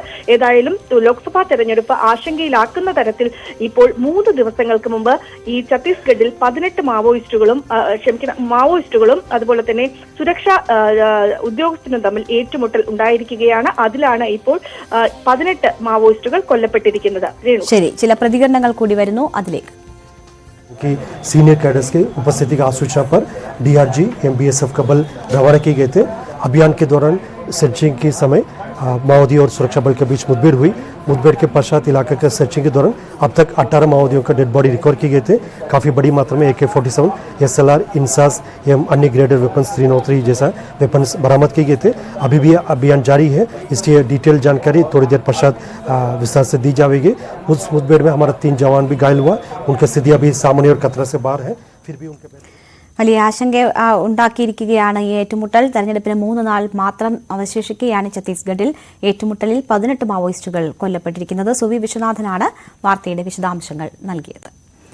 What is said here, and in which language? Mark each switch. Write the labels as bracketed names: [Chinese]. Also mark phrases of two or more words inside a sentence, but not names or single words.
[Malayalam] ഏതായാലും ലോക്സഭാ തെരഞ്ഞെടുപ്പ് ആശങ്കയിലാക്കുന്ന തരത്തിൽ ഇപ്പോൾ 3 ദിവസങ്ങൾക്ക് മുമ്പ് ഈ ഛത്തീസ്ഗഡിൽ 18 മാവോയിസ്റ്റുകളും അതുപോലെ തന്നെ സുരക്ഷാ ഉദ്യോഗസ്ഥനും തമ്മിൽ ഏറ്റുമുട്ടൽ ഉണ്ടായിരിക്കുകയാണ്. അതിലാണ് ഇപ്പോൾ 18 മാവോയിസ്റ്റുകൾ കൊല്ലപ്പെട്ടിരിക്കുന്നത്. ശരി, ചില പ്രതികരണങ്ങൾ കൂടി വരുന്നു, അതിലേക്ക്. [English] senior cadres [Hindi] की उपस्थिति की सूचना पर DRG MBSF का बल रवाना किए गए थे. अभियान के दौरान सर्चिंग के समय माओवादी और सुरक्षा बल के बीच मुठभेड़ हुई. मुठभेड़ के पश्चात इलाके के सर्चिंग के दौरान अब तक 18 माओवादियों का [English] dead body [Hindi] रिकवर किए गए थे. काफ़ी बड़ी मात्रा में AK-47, SLR, इंसास एवं अन्य [English] graded weapons [Hindi] 303 जैसा वेपन्स बरामद किए गए थे. अभी भी अभियान जारी है, इसलिए डिटेल जानकारी थोड़ी देर पश्चात विस्तार से दी जाएगी. उस मुठभेड़ में हमारा 3 जवान भी घायल हुआ. उनकी स्थिति अभी सामान्य और खतरा से बाहर है. फिर भी उनके [Malayalam] വലിയ ആശങ്ക ഉണ്ടാക്കിയിരിക്കുകയാണ് ഈ ഏറ്റുമുട്ടൽ. തെരഞ്ഞെടുപ്പിന് 3 നാൾ മാത്രം അവശേഷിക്കുകയാണ് ഛത്തീസ്ഗഡിൽ. ഏറ്റുമുട്ടലിൽ 18 മാവോയിസ്റ്റുകൾ കൊല്ലപ്പെട്ടിരിക്കുന്നത്. സുവി വിശ്വനാഥനാണ് വാർത്തയുടെ വിശദാംശങ്ങൾ നൽകിയത്.